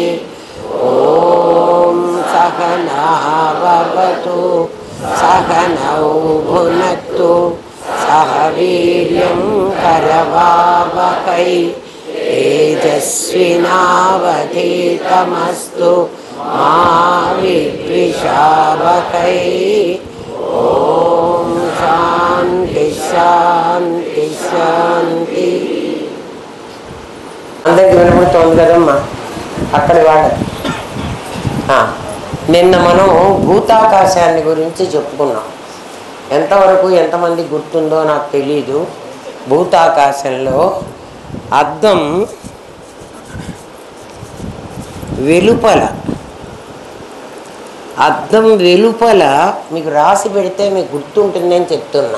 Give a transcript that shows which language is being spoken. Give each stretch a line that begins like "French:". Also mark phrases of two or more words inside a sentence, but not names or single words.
Sanskrit: ॐ सहना भवतु सहनौ भुनक्तु सह वीर्यं करवावहै तेजस्विनावधीतमस्तु मा विद्विषावहै। ओम शांति शांति शांति।
Telugu: అందరికి వినపడుతోంది కదమ్మా అక్కడి వాళ్ళ. నిన్న మనం భూతాకాశాన్ని గురించి చెప్పుకున్నాం. ఎంతవరకు ఎంతమంది గుర్తుందో నాకు తెలీదు. భూతాకాశంలో అద్దం వెలుపల, అద్దం వెలుపల మీకు రాసి పెడితే మీకు గుర్తుంటుందని చెప్తున్నా.